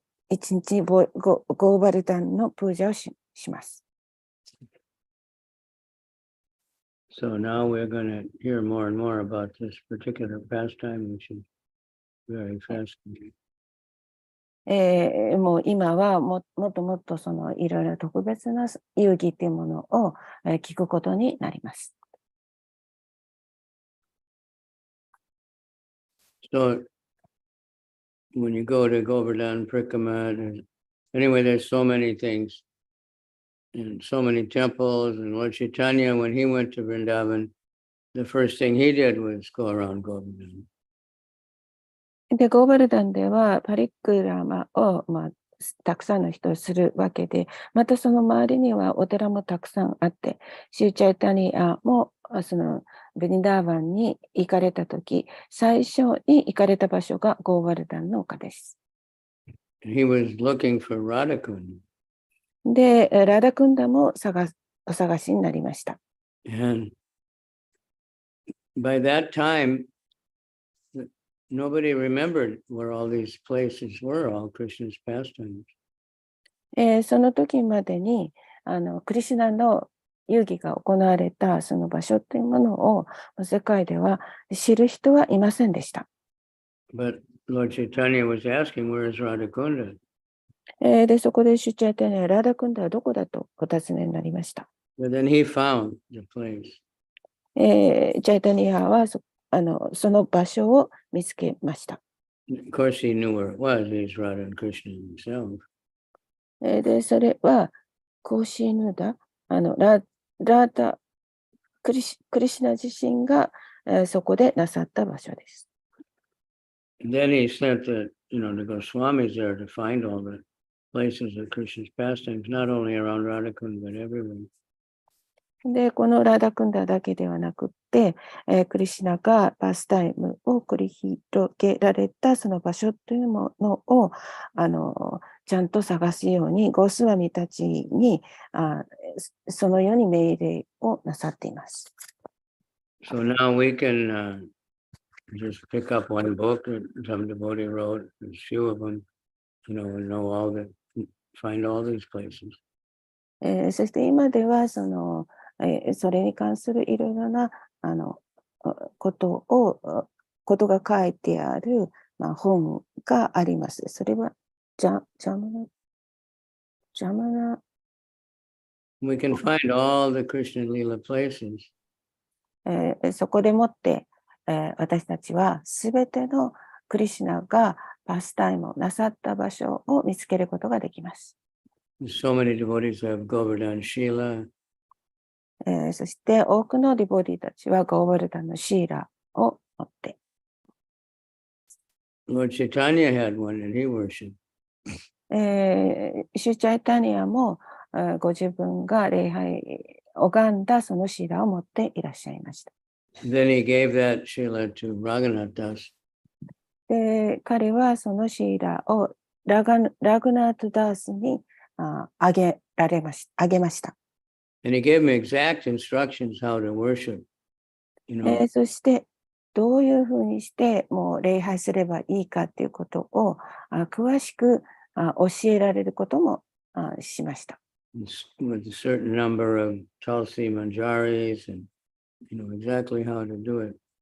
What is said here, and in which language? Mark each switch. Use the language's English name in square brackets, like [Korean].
[Japanese] 一日ゴーバルダンのプージャーをします。 [English] So now we're going to hear more and more about this particular pastime, which is very fascinating. [Japanese] もう今はもっともっとそのいろいろ特別な遊戯っていうものを聞くことになります。 [English] So when you go to Govardhan, Prikkama, anyway, there's so many things and so many temples. And Lord Chaitanya, when he went to Vrindavan, the first thing he did was go around Govardhan. [Japanese] で、ゴーバルダンではパリックラマを、たくさんの人をするわけで、またその周りにはお寺もたくさんあって、シューチャイタニアもそのベニダーバンに行かれたとき、最初に行かれた場所がゴーバルダンの丘です。 [English] He was looking for Radhakund. [Japanese] で、ラダクンダもお探しになりました。 [English] And by that time, nobody remembered where all these places were, all Krishna's pastimes. [Japanese] その時までにクリシュナの遊戯が行われたその場所というものを世界では知る人はいませんでした。 [English] But Lord Chaitanya was asking, where is Radhakunda? [Japanese] で、そこでシュチャイタニア、ラーダクンダはどこだとお尋ねになりました。 [English] But then he found the place. [Japanese] チャイタニアはその場所を見つけました。 [English] Of course, he knew where it was. He's Radha and Krishna himself. [Japanese] で、それはコーシーヌダ、ラーダクリシュナ自身がそこでなさった場所です。 [English] And then he sent the Swami's there to find all the places of Krishna's pastimes, not only around Radhakund, but everywhere. [Japanese] で、このラーダクンダだけではなくって、クリシュナがパスタイムを繰り広げられたその場所というものをちゃんと探すように、ゴースワミたちにそのように命令をなさっています。 [English] So now we can just pick up one book that some devotee wrote, a few of them, and know all the, find all these places. [Japanese] そして今ではそれに関するいろいろなことが書いてある、本があります。それはジャマナ [English] We can find all the Krishna Lila places. [Japanese] そこでもって、私たちはすべてのクリシュナがパスタイムをなさった場所を見つけることができます。 [English] So many devotees have Govardhan Shila. [Japanese] そして多くのディボディたちはゴーバルダンのシーラを持って。 [English] Lord Chaitanya had one and he worshipped. [Japanese] シュチャイタニアもご自分が礼拝拝んだそのシーラを持っていらっしゃいました。 [English] Then he gave that Shila to Raghunath Das. [Japanese] で、彼はそのシーラをラグナートダースにあげました。 [English] And he gave him exact instructions how to worship. [Japanese] そしてどういうふうにしてもう礼拝すればいいかということを詳しく教えられることもしました。 [English] With a certain number of Tulsi Manjaris and exactly how to do it.